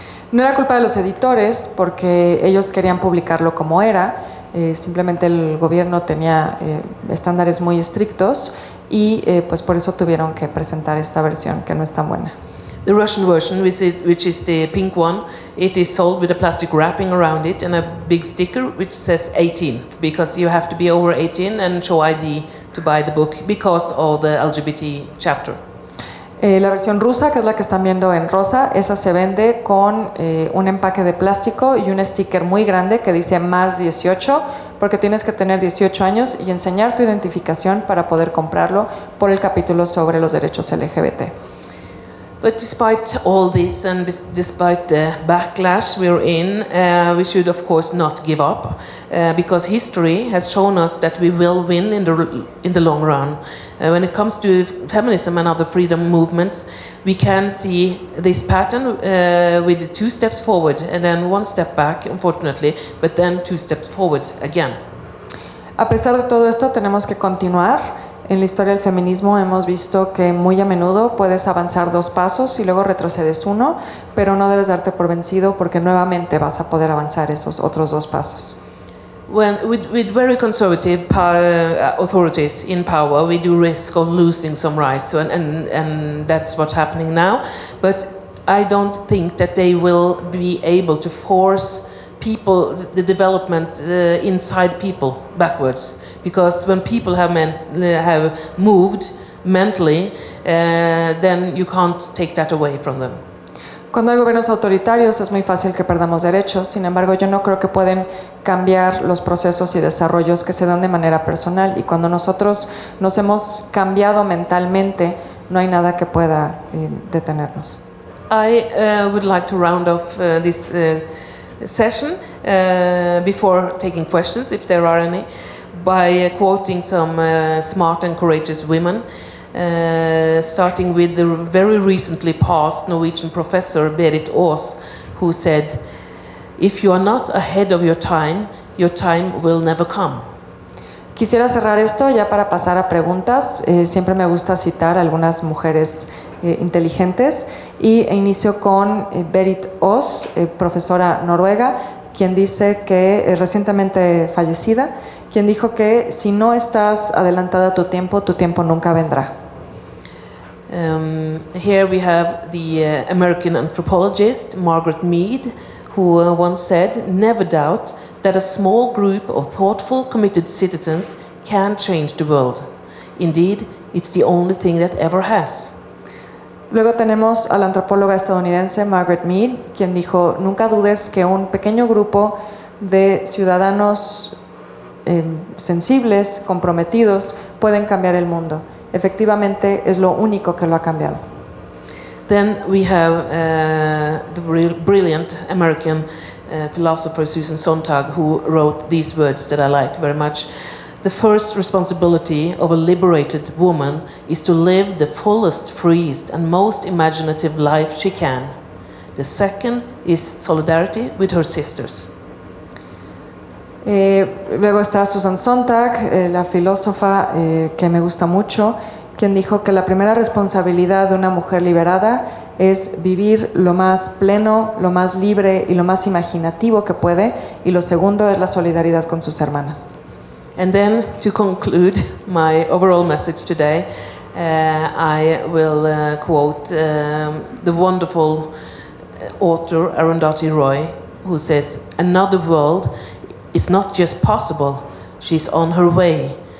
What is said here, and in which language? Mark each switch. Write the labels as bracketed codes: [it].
[es] No era culpa de los editores porque ellos querían publicarlo como era, simplemente el gobierno tenía estándares muy estrictos y pues por eso tuvieron que presentar esta versión que no es tan buena. [en] The Russian version, which is the pink one, it is sold with a plastic wrapping around it and a big sticker which says 18 because you have to be over 18 and show ID to buy the book because of the LGBT chapter. [es] La versión rusa, que es la que están viendo en rosa, esa se vende con un empaque de plástico y un sticker muy grande que dice más 18, porque tienes que tener 18 años y enseñar tu identificación para poder comprarlo por el capítulo sobre los derechos LGBT. [en] But despite all this and despite the backlash we're in, we should of course not give up, because history has shown us that we will win in the long run. When it comes to feminism and other freedom movements, we can see this pattern with 2 steps forward and then 1 step back, unfortunately, but then 2 steps forward again. [es] A pesar de todo esto, tenemos que continuar. En la historia del feminismo hemos visto que muy a menudo puedes avanzar 2 pasos y luego retrocedes 1, pero no debes darte por vencido porque nuevamente vas a poder avanzar esos otros 2 pasos. [en] With very conservative authorities in power, we do risk of losing some rights, and that's what's happening now. But I don't think that they will be able to force people, the development inside people backwards. Because when people have moved mentally, then you can't take that away from them. [es] Cuando hay gobiernos autoritarios es muy fácil que perdamos derechos, sin embargo yo no creo que pueden cambiar los procesos y desarrollos que se dan de manera personal, y cuando nosotros nos hemos cambiado mentalmente no hay nada que pueda detenernos. [en] I would like to round off this session before taking questions, if there are any, by quoting some smart and courageous women, starting with the very recently passed Norwegian professor Berit Aas, who said, "If you are not ahead of your time will never come." [es] Quisiera cerrar esto ya para pasar a preguntas. Siempre me gusta citar a algunas mujeres inteligentes e inicio con Berit Aas, profesora noruega, quien dice que recientemente fallecida, quien dijo que si no estás adelantada a tu tiempo nunca vendrá. [en] Here we have the American anthropologist Margaret Mead, who once said, "Never doubt that a small group of thoughtful, committed citizens can change the world. Indeed, it's the only thing that ever has." [es] Luego tenemos a la antropóloga estadounidense Margaret Mead, quien dijo, nunca dudes que un pequeño grupo de ciudadanos sensibles, comprometidos, pueden cambiar el mundo. Efectivamente, es lo único que lo ha cambiado. [en] Then we have the brilliant American philosopher Susan Sontag, who wrote these words that I like very much. "The first responsibility of a liberated woman is to live the fullest, freest, and most imaginative life she can. The second is solidarity with her sisters." [es] Luego está Susan Sontag, la filósofa que me gusta mucho, quien dijo que la primera responsabilidad de una mujer liberada es vivir lo más pleno, lo más libre y lo más imaginativo que puede, y lo segundo es la solidaridad con sus hermanas. [en] And then, to conclude my overall message today, I will quote the wonderful author Arundhati Roy, who says, "Another world is not just possible, she's on her way.